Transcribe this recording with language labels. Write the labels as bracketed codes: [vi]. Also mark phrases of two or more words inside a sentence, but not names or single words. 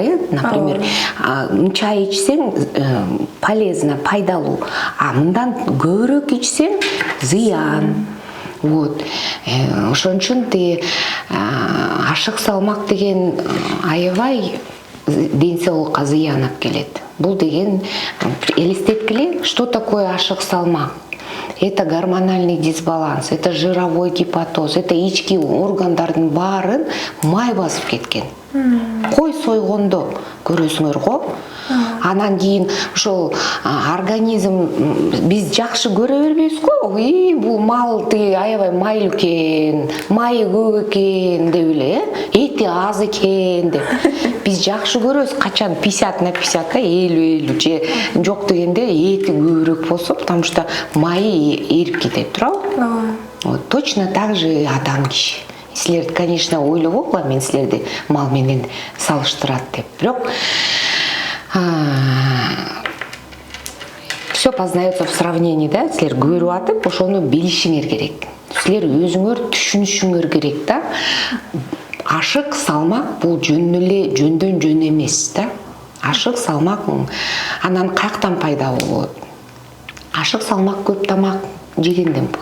[ky] Например, чай ичсең полезно, пайдалуу. Мындан көбүрөөк ичсең зыян. Вот. Ошон үчүн ашык салмак деген аябай ден соолукка зыян алып келет. Бул деген элестеткиле, [ru] что такое [ky] ашык салмак? [ru] Это гормональный дисбаланс, это жировой гепатоз, это [ky] ички органдардын баарын май басып кеткен. Кой сойгондо көрөсүңөр го. Анан кийин ошол организм биз жакшы көрө бербейбиз го. Бул мал аябай майлуу экен, майы көп экен деп эле, эти аз экен деп. Биз жакшы көрөбүз, качан 50/50, 50/50 же жок дегенде эти көбүрөөк болсо, [ru] потому что [ky] майы эрип кетет, туурабы? [ru] Вот точно так же [ky] адам киши. Силер, конечно, ойлоп окула мен силерди мал менен салыштырат деп. [ru] Бирок все познается в сравнении, да? [ky] Силер көрүп атып, ошону билишиңер керек. Силер өзүңөр түшүнүшүңөр керек, да? Ашык салмак бул жөндөн жөн эмес, да? Ашык салмак анан каяктан пайда болот? Ашык салмак көп тамак жегенден болот.